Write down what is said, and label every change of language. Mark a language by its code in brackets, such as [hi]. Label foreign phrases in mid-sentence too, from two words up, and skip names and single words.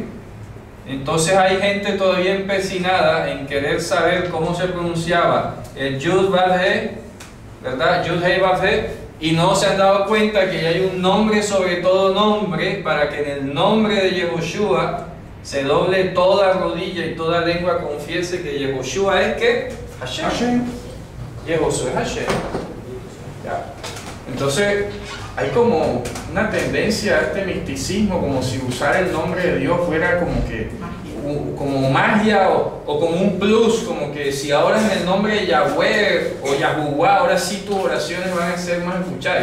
[es] Entonces hay gente todavía empecinada en querer saber cómo se pronunciaba el Yud, Vav, He, ¿verdad? Yud, He, Vav, He, y no se han dado cuenta que hay un nombre sobre todo nombre, para que en el nombre de Yehoshua se doble toda rodilla y toda lengua confiese que Yehoshua es que Hashem. Hashem. Yehoshua es Hashem. Ya. Entonces hay como una tendencia a este misticismo, como si usar el nombre de Dios fuera como que como magia o como un plus, como que si ahora en el nombre de Yahweh o Yahuwah, ahora sí tus oraciones van a ser más escuchadas.